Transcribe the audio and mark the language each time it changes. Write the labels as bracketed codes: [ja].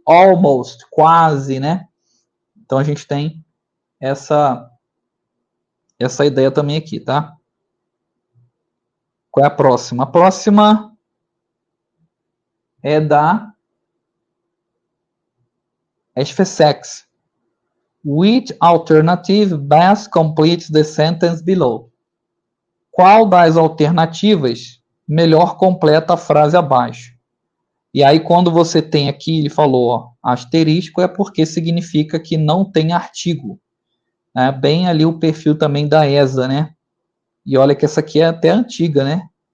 [pt] Almost, quase, né? Então, a gente tem essa ideia também aqui, tá? Qual é a próxima? A próxima é da SFSEX. [en] Which alternative best completes the sentence below? [pt] Qual das alternativas melhor completa a frase abaixo? E aí, quando você tem aqui, ele falou, ó, asterisco, é porque significa que não tem artigo. É bem ali o perfil também da ESA, né? E olha que essa aqui é até antiga, né?